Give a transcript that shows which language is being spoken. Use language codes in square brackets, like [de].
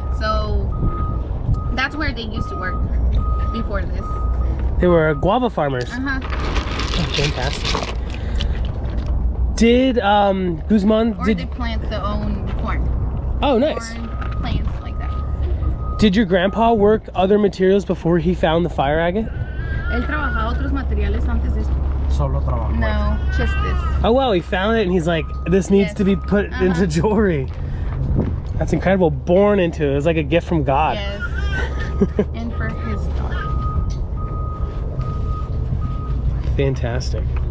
[en] So that's where they used to work before this. They were guava farmers. Uh-huh. Oh, fantastic. Did Guzman Or they plant their own corn. Oh nice. Corn plants like that. Did your grandpa work other materials before he found the fire agate? [es] Él trabajaba otros materiales antes de esto. Solo trabajo. [en] No, just this. Oh wow, he found it and he's like, this needs Yes. to be put into jewelry. That's incredible. Born into it. It was like a gift from God. Yes. And for his daughter. Fantastic.